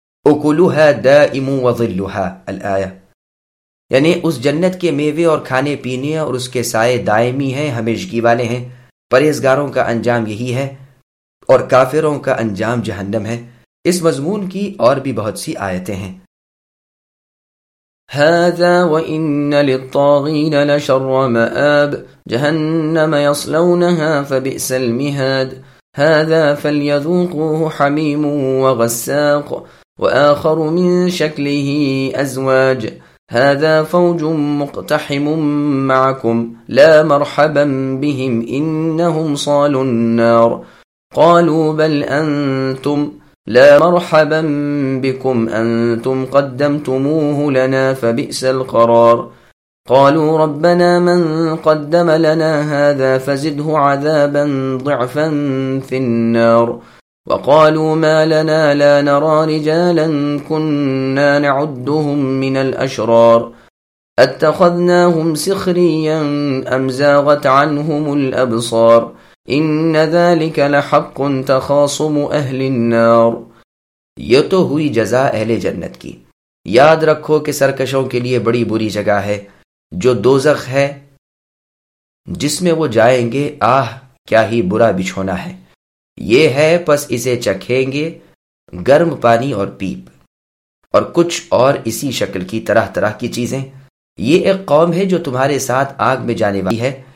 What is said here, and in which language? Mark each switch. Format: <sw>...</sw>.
<ar>اکلہا دائم وظلہا الآیہ</ar> <ur>یعنی اس جنت کے میوے اور کھانے پینے اور اس کے سائے دائمی ہیں ہمیشگی والے ہیں پرہیزگاروں کا انجام یہی ہے اور کافروں کا انجام جہنم ہے اس مضمون کی اور بھی بہت سی آیتیں ہیں</ur> <ar>هذا وإن للطاغين لشر مآب جهنم يصلونها فبئس المهاد هذا فليذوقوه حميم وغساق وآخر من شكله أزواج هذا فوج مقتحم معكم لا مرحبا بهم إنهم صالوا النار قالوا بل أنتم لا مرحبا بكم أنتم قدمتموه لنا فبئس القرار قالوا ربنا من قدم لنا هذا فزده عذابا ضعفا في النار وقالوا ما لنا لا نرى رجالا كنا نعدهم من الأشرار أتخذناهم سخريا أم زاغت عنهم الأبصار إن ذلك لحق تخاصم أهل النار</ar> <ur>یہ تو ہوئی جزا اہل جنت کی یاد رکھو کہ سرکشوں کے لیے بڑی بری جگہ ہے جو دوزخ ہے جس میں وہ جائیں گے آہ کیا ہی برا بچھونا ہے یہ ہے پس اسے چکھیں گے گرم پانی اور پیپ اور کچھ اور اسی شکل کی طرح طرح کی چیزیں یہ ایک قوم ہے جو تمہارے ساتھ آگ میں جانے والی ہے</ur>